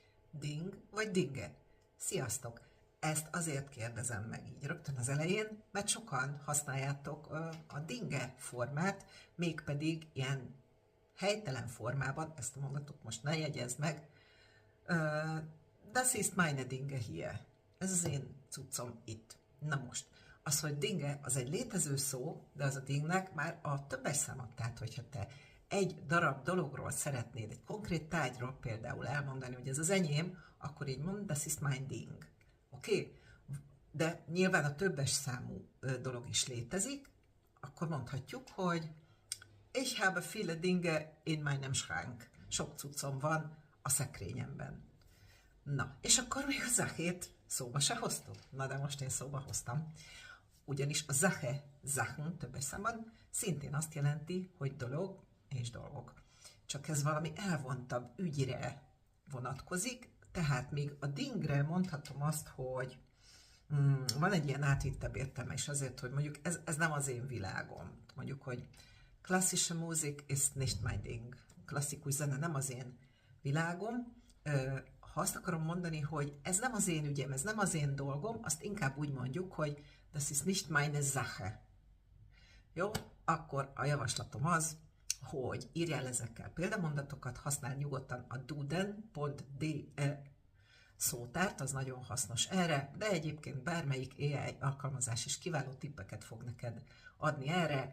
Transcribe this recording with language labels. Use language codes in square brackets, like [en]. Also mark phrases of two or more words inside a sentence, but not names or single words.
[hu] Ding vagy dinge? Sziasztok! Ezt azért kérdezem meg így rögtön az elején, mert sokan használjátok a dinge formát, mégpedig ilyen helytelen formában, ezt a mondatot most ne jegyezd meg, [de] das ist meine Dinge hier. [hu] Ez az én cuccom itt. Na most, az, hogy dinge, az egy létező szó, de az a dingnek már a többes száma. Tehát, hogyha te egy darab dologról szeretnéd, egy konkrét tárgyról például elmondani, hogy ez az enyém, akkor így mondd, [de] das ist mein Ding. [hu] Oké? Okay? De nyilván a többes számú dolog is létezik, akkor mondhatjuk, hogy [de] ich habe viele Dinge in meinem Schrank. [hu] Sok cuccom van a szekrényemben. Na, és akkor még a zachét szóba se hoztuk. Na, de most én szóba hoztam. Ugyanis a Sache, Sachen többes számban szintén azt jelenti, hogy dolog és dolgok. Csak ez valami elvontabb ügyre vonatkozik, tehát még a dingre mondhatom azt, hogy van egy ilyen átvittebb értelme is azért, hogy mondjuk ez nem az én világom. Mondjuk, hogy [de] klassische Musik ist nicht mein Ding. [hu] Klasszikus zene nem az én világom. Ha azt akarom mondani, hogy ez nem az én ügyem, ez nem az én dolgom, azt inkább úgy mondjuk, hogy [de] das ist nicht meine Sache. [hu] Jó? Akkor a javaslatom az, hogy írjál ezekkel példamondatokat, használj nyugodtan a duden.de szótárt, az nagyon hasznos erre, de egyébként bármelyik AI alkalmazás is kiváló tippeket fog neked adni erre.